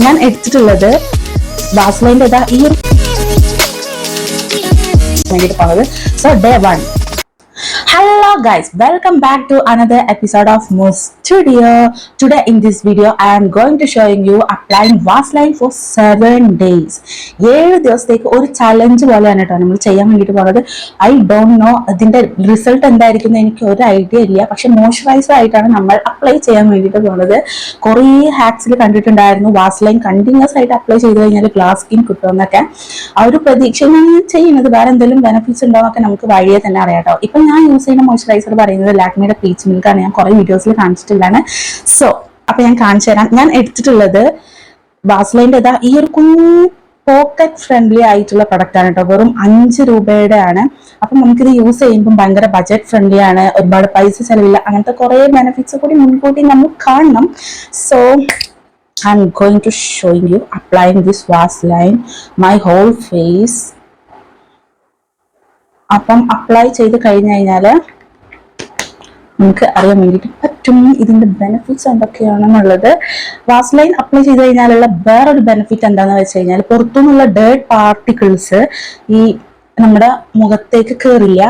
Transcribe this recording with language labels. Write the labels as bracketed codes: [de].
[ml] ഞാൻ എടുത്തിട്ടുള്ളത് വാസ്ലൈൻ്റെ ഈ ഒരു വേണ്ടിയിട്ട് പോണത്. [en] So day 1. Hello guys, welcome back to another episode of Moose Studio. Today in this video I am going to showing you applying Vaseline for 7 days. [ml] 7 ദിവസത്തേക്ക് ഒരു challenge പോലെയാണ് കേട്ടോ നമ്മൾ ചെയ്യാൻ വേണ്ടിയിട്ട് പോകുന്നത്. [en] I don't know [ml] അതിന്റെ റിസൾട്ട് എന്തായിരിക്കും എനിക്ക് ഒരു ഐഡിയ ഇല്ല. പക്ഷെ മോയ്സ്ചറൈസർ ആയിട്ടാണ് നമ്മൾ അപ്ലൈ ചെയ്യാൻ വേണ്ടിയിട്ട് പോകുന്നത്. കുറേ ഹാക്സിൽ കണ്ടിട്ടുണ്ടായിരുന്നു വാസ്ലൈൻ കണ്ടിന്യൂസ് ആയിട്ട് അപ്ലൈ ചെയ്ത് കഴിഞ്ഞാൽ ഗ്ലാസ് സ്കിൻ കിട്ടുമെന്നൊക്കെ. ആ ഒരു പ്രതീക്ഷയാണ് ചെയ്യുന്നത്. വേറെ എന്തെങ്കിലും ബെനിഫിറ്റ്സ് ഉണ്ടോ എന്നൊക്കെ നമുക്ക് വഴിയെ തന്നെ അറിയാം കേട്ടോ. ഇപ്പൊ ഞാൻ യൂസ് ചെയ്യുന്ന മോയ്സ്ചറൈസർ പറയുന്നത് ലാക്മിയുടെ പീച്ച് മിൽക്കാണ്. ഞാൻ കുറെ വീഡിയോസിൽ കാണിച്ചിട്ടുള്ളതാണ്. സോ അപ്പൊ ഞാൻ കാണിച്ചു തരാം. ഞാൻ എടുത്തിട്ടുള്ളത് വാസ്ലൈൻ്റെ ഈ ഒരു കുഞ്ഞു പോക്കറ്റ് ഫ്രണ്ട്ലി ആയിട്ടുള്ള പ്രൊഡക്റ്റ് ആണ് കേട്ടോ. വെറും 5 രൂപയുടെ ആണ്. അപ്പൊ നമുക്കിത് യൂസ് ചെയ്യുമ്പോൾ ഭയങ്കര ബജറ്റ് ഫ്രണ്ട്ലി ആണ്. ഒരുപാട് പൈസ ചെലവില്ല. അങ്ങനത്തെ കുറെ ബെനിഫിറ്റ്സ് കൂടി മുൻകൂട്ടി നമ്മൾ കാണണം. [en] So I'm going to show you applying this Vaseline my whole face. [ml] അപ്പം അപ്ലൈ ചെയ്ത് കഴിഞ്ഞു കഴിഞ്ഞാല് നമുക്ക് അറിയാൻ വേണ്ടിയിട്ട് പറ്റും ഇതിന്റെ ബെനിഫിറ്റ്സ് എന്തൊക്കെയാണെന്നുള്ളത്. വാസ്ലൈൻ അപ്ലൈ ചെയ്ത് കഴിഞ്ഞാലുള്ള വേറൊരു ബെനിഫിറ്റ് എന്താണെന്ന് വെച്ച് കഴിഞ്ഞാൽ പുറത്തുനിന്നുള്ള ഡേർട്ട് പാർട്ടിക്കിൾസ് ഈ നമ്മുടെ മുഖത്തേക്ക് കയറില്ല.